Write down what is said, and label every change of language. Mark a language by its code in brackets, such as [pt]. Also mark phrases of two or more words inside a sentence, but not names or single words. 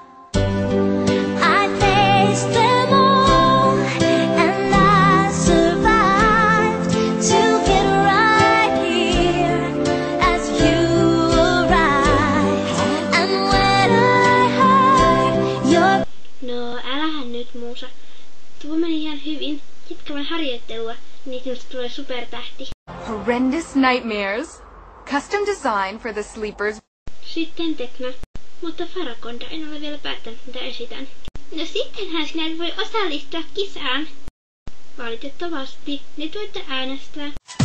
[en] I faced them all and I survived to get right here as you arrived. And when I heard your... [fi] No, älähän nyt, Muusa. Tuo meni ihan hyvin. Jatka vain harjoittelua, niin sinusta tulee supertähti. [en] Horrendous nightmares. Custom design for the sleepers. [fi] Sitten Tekna. Mutta Farakonda, en ole vielä päättänyt, mitä esitän. No sittenhän sinä et voi osallistua kisaan. Valitettavasti, nyt voitte äänestää.